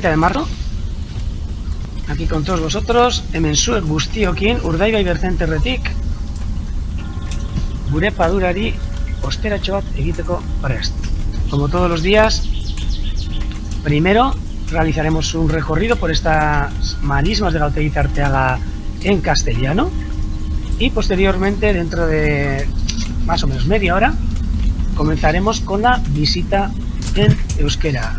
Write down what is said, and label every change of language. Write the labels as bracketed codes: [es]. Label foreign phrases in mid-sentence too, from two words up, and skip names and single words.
[es] 30 de marzo, aquí con todos vosotros, [eu] hemen zuek guztiokin Urdaibai berzenterretik gure padurari osteratxo bat egiteko prest. [es] Como todos los días, primero realizaremos un recorrido por estas marismas de Gautegi Arteaga en castellano y posteriormente, dentro de más o menos media hora, comenzaremos con la visita en euskera.